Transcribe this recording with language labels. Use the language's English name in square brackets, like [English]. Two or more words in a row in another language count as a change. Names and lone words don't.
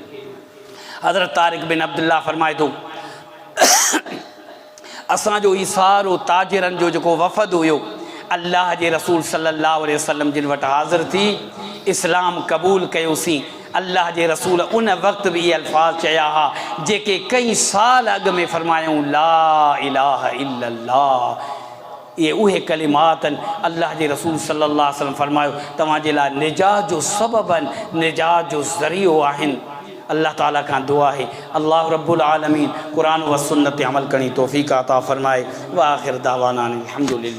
[Sindhi] हज़रत तारिक बिन अब्दुल्लाह फरमाए थो असांजो ई सारो ताजिरनि जो जेको वफ़द हुयो अल्लाह जे रसूल [Arabic] صلى الله عليه وسلم [Sindhi] जिन वटि हाज़िर थी इस्लाम क़बूल कयोसीं। अल्लाह जे रसूल उन वक़्तु बि इहे अल्फाज़ चया हा जेके कई साल अॻु में फरमायूं, [Arabic] لا إله إلا الله. [Sindhi] ये उहे कलिमात आहिनि। अल्लाह जे रसूल [Arabic] صلى الله عليه وسلم [Sindhi] फरमायो तव्हांजे लाइ निजात जो सबब आहिनि, निजात जो ज़रियो आहिनि। अल्लाह ताला खां दुआ है [Arabic] الله رب العالمين [Sindhi] कुरान व सुन्नत अमल करणी तौफ़ीक़ अता फरमाए। [Arabic] و آخر دعوانا الحمد لله.